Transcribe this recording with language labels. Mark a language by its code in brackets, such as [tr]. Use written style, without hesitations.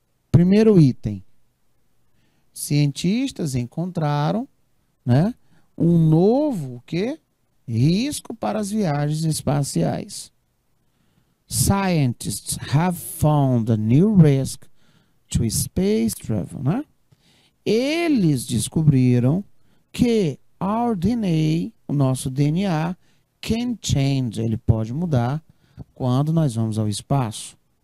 [pt] Primeiro item. Cientistas encontraram, né, um novo risco para as viagens espaciais. [en] Scientists have found a new risk to space travel, né? [pt] Eles descobriram que [en] our DNA, [pt] o nosso DNA, [en] can change, [pt] ele pode mudar quando nós vamos ao espaço.